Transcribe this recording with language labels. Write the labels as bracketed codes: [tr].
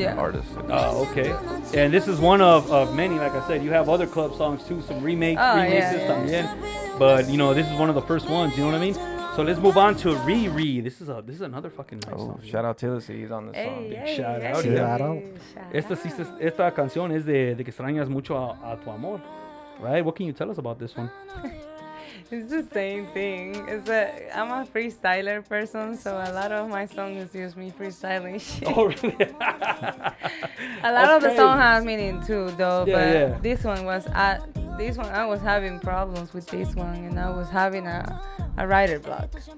[en] Yeah. an artist. Oh, okay. And this is one of many. Like I said, you have other club songs too, some remakes, remixes también. But you know, this is one of the first ones. You know what I mean? So let's move on to Riri. This is another fucking nice Oh, song. shout out Tilly, he's on this song. Hey, shout hey, out, hey, shout out. shout [es] Esta canción es de que extrañas mucho a tu amor, right? [en] What can you tell us about this one? It's the same thing. I'm a freestyler person, so a lot of my songs is just me freestyling shit. Oh, really? A lot of the Okay. song has meaning too, though. Yeah, but yeah. this one I was having problems with this one, and I was having a writer block.